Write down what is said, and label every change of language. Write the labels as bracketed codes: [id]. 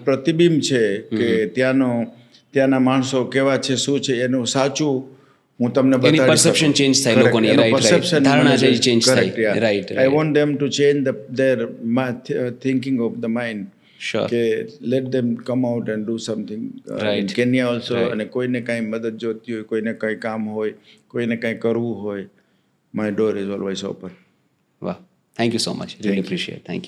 [gu] પ્રતિબિંબ છે કે ત્યાંના માણસો કેવા છે, શું છે, એનું સાચું હું તમને બતાડી શકું. પરસેપ્શન ચેન્જ થાય લોકોની, રાઈટ, ધારણા જે ચેન્જ થાય, right. [en] I want them to change their thinking of the mind. Sure. કે let them come out and do something in Kenya also. [gu] અને કોઈને કાંઈ મદદ જોતી હોય, કોઈને કાંઈ કામ હોય, કોઈને કાંઈ કરવું હોય, [en] my door is always open. વાહ, thank you so much. Really appreciate. Thank you.